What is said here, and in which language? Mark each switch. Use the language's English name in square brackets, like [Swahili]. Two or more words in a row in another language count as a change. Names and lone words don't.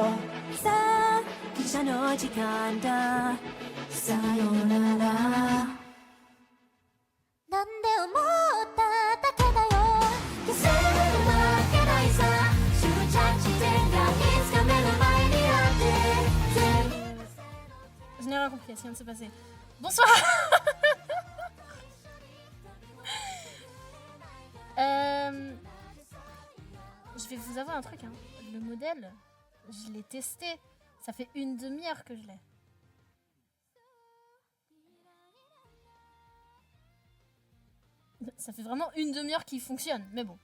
[Japanese] さあ汽車の時間だ、さよなら。なんで思っただけだよ。消せるわけないさ。終着地点がいつか目の前にあって。 [French] Je n'ai rien compris, ce qui vient de se passer. Bonsoir. Je vais vous avouer un truc, hein. Le modèle, je l'ai testé. Ça fait une demi-heure que je l'ai. Ça fait vraiment une demi-heure qu'il fonctionne, mais bon.